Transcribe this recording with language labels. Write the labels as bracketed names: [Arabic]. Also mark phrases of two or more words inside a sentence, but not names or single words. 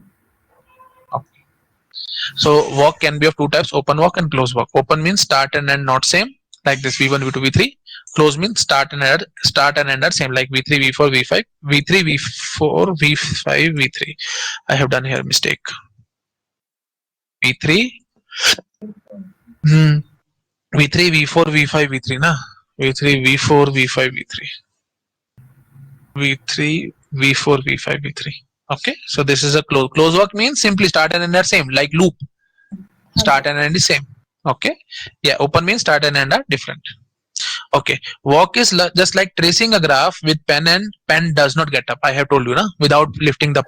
[English] Okay. So walk can be of two types: open walk and close walk. Open means start and end not same, like this V1, V2, V3. Close means start and end are same, like V3, V4, V5, V3, V4, V5, V3. I have done here mistake. V3, V3, V4, V5, V3 na. V3, V4, V5, V3. V3, V4, V5, V3. Okay, so this is a close walk means simply start and end are same, like loop. Huh, Start sir. and end is same. Okay, yeah, open means start and end are different. Okay, walk is just like tracing a graph with pen, and pen does not get up. I have told you na, without lifting the pen.